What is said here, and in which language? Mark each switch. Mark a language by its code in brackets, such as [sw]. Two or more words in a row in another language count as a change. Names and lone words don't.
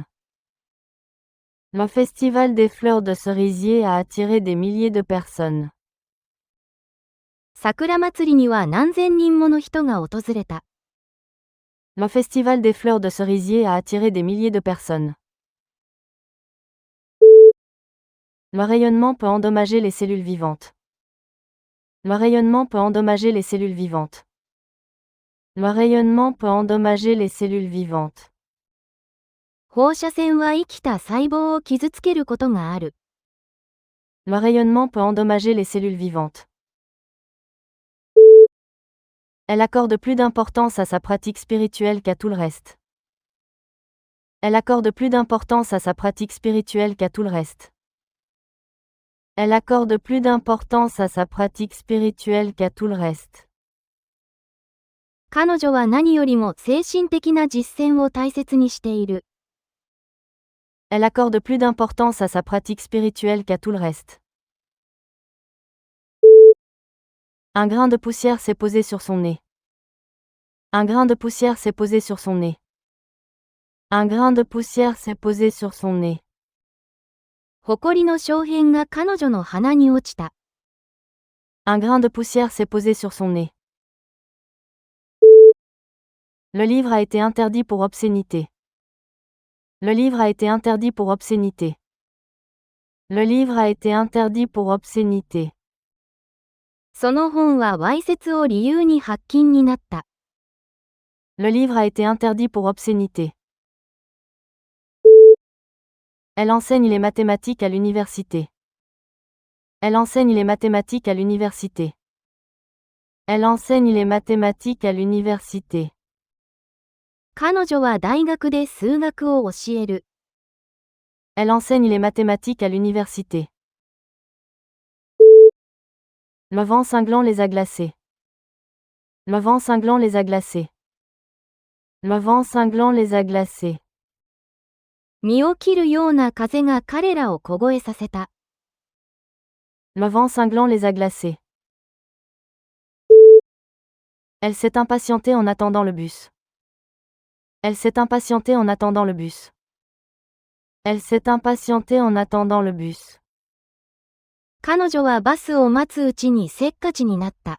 [fr] Le festival des fleurs de cerisier a attiré des milliers de personnes. [ja] 桜祭りには何千人もの人が訪れた。 [fr] Le festival des fleurs de cerisier a attiré des milliers de personnes. Le rayonnement peut endommager les cellules vivantes. Le rayonnement peut endommager les cellules vivantes. Le rayonnement peut endommager les cellules vivantes. [ja] 放射線は生きた細胞を傷つけることがある。 [fr] Le rayonnement peut endommager les cellules vivantes. Elle accorde plus d'importance à sa pratique spirituelle qu'à tout le reste. Elle accorde plus d'importance à sa pratique spirituelle qu'à tout le reste. Elle accorde plus d'importance à sa pratique spirituelle qu'à tout le reste. [ja] 彼女は何よりも精神的な実践を大切にしている。 [fr] Elle accorde plus d'importance à sa pratique spirituelle qu'à tout le reste. Un grain de poussière s'est posé sur son nez. Un grain de poussière s'est posé sur son nez. Un grain de poussière s'est posé sur son nez. [ja] 埃の小片が彼女の鼻に落ちた。 [fr] Un grain de poussière s'est posé sur son nez. Le livre a été interdit pour obscénité. Le livre a été interdit pour obscénité. Le livre a été interdit pour obscénité. [ja] その本はわいせつを理由に発禁になった。 [fr] Le livre a été interdit pour obscénité. Elle enseigne les mathématiques à l'université. Elle enseigne les mathématiques à l'université. Elle enseigne les mathématiques à l'université. [ja] 彼女は大学で数学を教える。 [fr] Elle enseigne les mathématiques à l'université. Le vent cinglant les a glacés. Le vent cinglant les a glacés. Le vent cinglant les a glacés. [ja] 身を切るような風が彼らを凍えさせた。 [fr] Le vent cinglant les a glacés. Elle s'est impatientée en attendant le bus. Elle s'est impatientée en attendant le bus. Elle s'est impatientée en attendant le bus. [ja] 彼女はバスを待つうちにせっかちになった。